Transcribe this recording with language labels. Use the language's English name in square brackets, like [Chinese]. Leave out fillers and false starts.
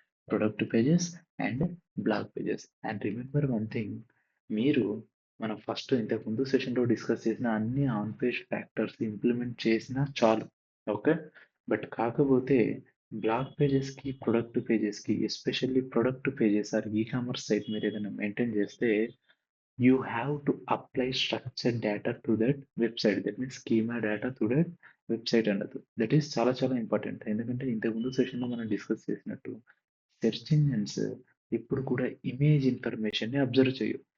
[English] Product pages and blog pages. And remember one thing, [Telugu] మీరు మనం first ఇంతకుముందు సెషన్లో డిస్కస్ చేసిన అన్ని ఆన్ పేజ్ ఫ్యాక్టర్స్ ఇంప్లిమెంట్ చేసినా చాలు. ఓకే, బట్ కాకపోతే blog పేజెస్కి product పేజెస్కి especially product pages are e commerce site మీరు ఏదైనా మెయింటైన్ చేస్తే [English] you have to apply structured data to that website. That means schema data to that website [Telugu] అన్నది. [English] that is [Telugu] చాలా చాలా [English] Important. [Telugu] ఎందుకంటే ఇంతకుముందు సెషన్లో మనం డిస్కస్ చేసినట్టు సెర్చ్ ఇంజిన్స్ ఇప్పుడు కూడా ఇమేజ్ ఇన్ఫర్మేషన్ని అబ్జర్వ్ చేయవు.